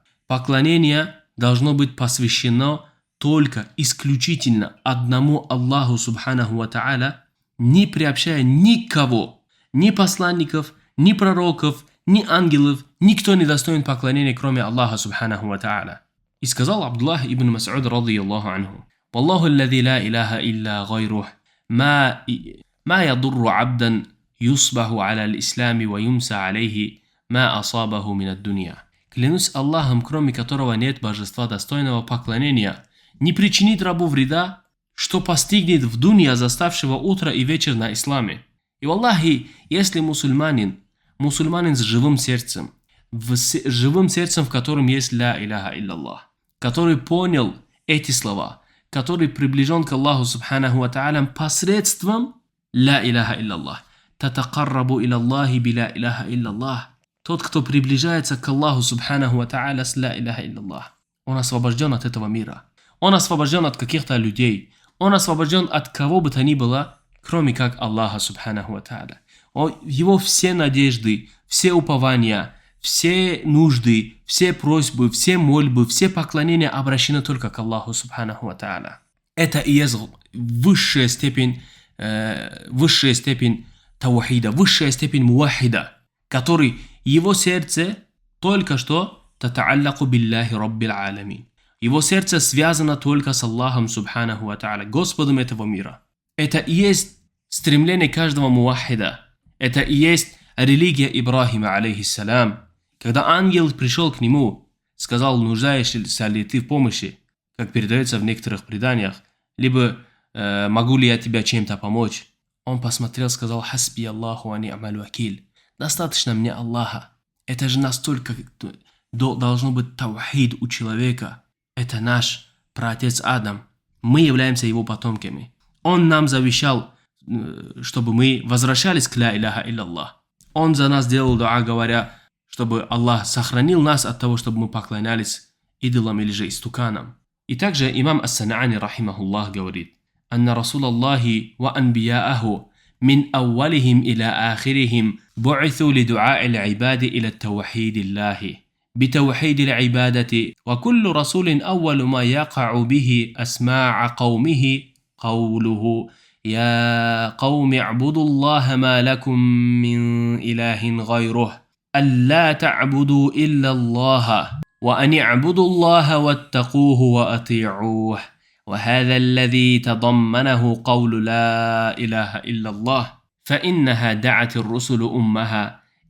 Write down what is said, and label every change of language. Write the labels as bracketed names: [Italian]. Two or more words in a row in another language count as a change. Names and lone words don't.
[Russian] Поклонение должно быть посвящено только исключительно одному Аллаху [Arabic] سبحانه وتعالى, [Russian] не приобщая никого, ни посланников, ни пророков, ни ангелов, никто не достоин поклонения, кроме Аллаха [Arabic] سبحانه وتعالى. [Russian] И сказал [Arabic] Абдуллах ибн Мас'уд رضي الله عنه: «والله الذي لا إله إلا غيره ما يضر عبدا يصبح على الإسلام ويمسي عليه ما أصابه من الدنيا». [Russian] Клянусь Аллахом, кроме которого нет божества достойного поклонения, не причинит рабу вреда, что постигнет в дунья заставшего утро и вечер на исламе. И валлахи, если мусульманин с живым сердцем, в котором есть [Arabic] لا إله إلا الله, [Russian] который понял эти слова, который приближен к Аллаху [Arabic] سبحانه وتعالى [Russian] посредством [Arabic] لا إله إلا الله تتقرب إلى الله بلا إله إلا الله, [Russian] тот, кто приближается к Аллаху [Arabic] سبحانه وتعالى [Russian] с [Arabic] لا إله إلا الله, [Russian] он освобожден от этого мира, он освобожден от каких-то людей, он освобожден от кого бы то ни было, кроме как Аллаха [Arabic] سبحانه وتعالى. [Russian] Его все надежды, все упования, все нужды, все просьбы, все мольбы, все поклонения обращены только к Аллаху [Arabic] سبحانه وتعالى. [Russian] Это и есть высшая степень таухида, высшая степень муахида, который его сердце только что [Arabic] تتعلق بالله رب العالمين. [Russian] Его сердце связано только с Аллахом Субханаху ва Тааля, Господом этого мира. Это и есть стремление каждого муахида. Это и есть религия Ибрахима, алейхиссалям. Когда ангел пришел к нему, сказал: нуждаешься ли ты в помощи, как передается в некоторых преданиях, либо могу ли я тебя чем-то помочь? Он посмотрел, сказал: [Arabic] حسبي الله ونعم الوكيل. [Russian] Достаточно мне Аллаха. Это же настолько должно быть таухид у человека. Это наш праотец Адам. Мы являемся его потомками. Он нам завещал, чтобы мы возвращались к [Arabic] لا إله إلا الله. [Russian] Он за нас делал дуа, говоря, чтобы Аллах сохранил нас от того, чтобы мы поклонялись идолам или же истуканам. И также имам Ас-Сан'ани, рахимахуллах, говорит: [Arabic] «أن رسل الله وأنبياءه من أولهم إلى آخرهم بعثوا لدعاء العباد إلى توحيد الله. بتوحيد العبادة وكل رسول أول ما يقع به أسماع قومه قوله يا قوم اعبدوا الله ما لكم من إله غيره ألا تعبدوا إلا الله وأن اعبدوا الله واتقوه وأطيعوه وهذا الذي تضمنه قول لا إله إلا الله فإنها دعت الرسل أمها